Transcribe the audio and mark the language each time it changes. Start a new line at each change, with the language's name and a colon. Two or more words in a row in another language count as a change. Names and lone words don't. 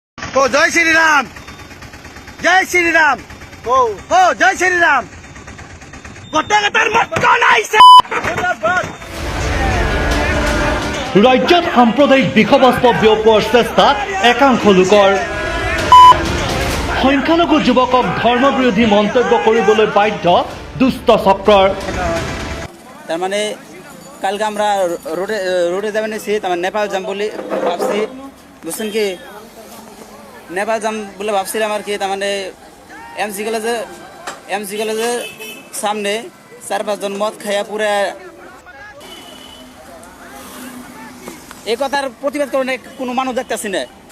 Hindi: ओ जय श्रीराम, जय श्रीराम, ओ जय श्रीराम।
Assamese: ৰাজ্যত সাম্প্ৰদায়িক বিষবাষ্প বিয়পোৱাৰ চেষ্টা একাংশ লোকৰ। সংখ্যালঘু যুৱকক ধৰ্মবিৰোধী মন্তব্য কৰিবলৈ বাধ্য দুষ্ট চক্ৰৰ।
Bangla: তার মানে কালকে আমরা রোডে যাবেন নিছি, তার মানে নেপাল যাম বলে ভাবছি, বুঝছেন কি? নেপাল যাম বলে ভাবছিলাম আর কি। তার মানে এমসি কলেজের সামনে 4-5 জন মদ খাইয়া পুরা এই কথার প্রতিবাদ করে কোনো মানুষ দেখতেছি না।